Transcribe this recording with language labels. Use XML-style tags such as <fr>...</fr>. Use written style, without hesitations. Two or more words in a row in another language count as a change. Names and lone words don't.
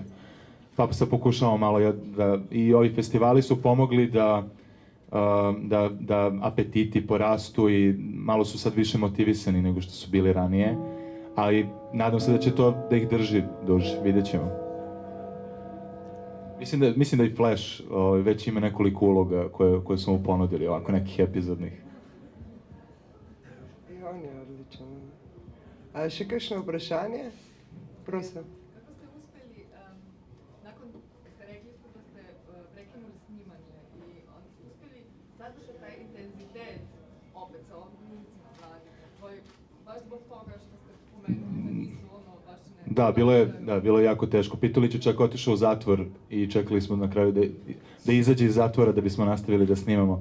<sr>Pa se pokušavamo malo i ovi festivali su pomogli da apetiti porastu i malo su sad više motivisani nego što su bili ranije. Ali nadam se da će to da ih drži duže, vidjet ćemo. Mislim da i Flash već ima nekoliko uloga koje smo mu ponudili, ovako nekih epizodnih. I on je odličan.</sr> <sl>A še kakšno vprašanje? Prosim.</sl> <sr>Kako ste uspeli, nakon ste rekli ste da ste prekinuli snimanje i uspeli zadržati taj intenzitet opet sa ovim glumcima mladima, baš zbog toga što ste pomenuli da nisu ono baš ne... Bilo je jako teško. Pitulić je čak otišao u zatvor i čekali smo na kraju da izađe iz zatvora da bismo nastavili da snimamo.</sr>